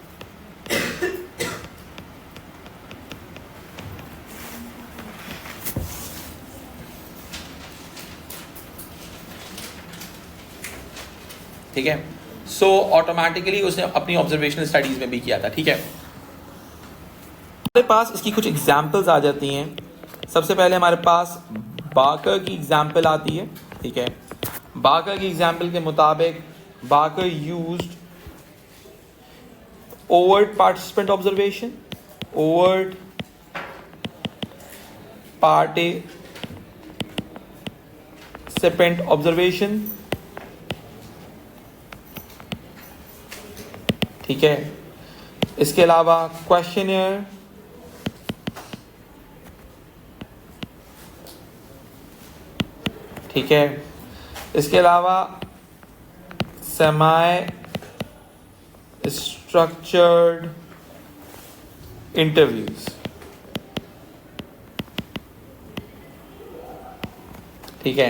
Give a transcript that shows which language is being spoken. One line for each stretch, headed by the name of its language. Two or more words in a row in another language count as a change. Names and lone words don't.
Hindi: ठीक है,
English: so automatically
Hindi: उसने अपनी
English: observational studies
Hindi: में भी किया था। ठीक है, हमारे पास इसकी कुछ एग्जाम्पल्स आ जाती हैं। सबसे पहले हमारे पास बाकर की एग्जाम्पल आती है, ठीक है। बाकर की एग्जाम्पल के मुताबिक
English: बाकर यूज्ड overt participant observation, overt participant observation,
Hindi: ठीक है। इसके अलावा क्वेश्चनियर, ठीक है। इसके अलावा
English: semi structured interviews,
Hindi: ठीक है।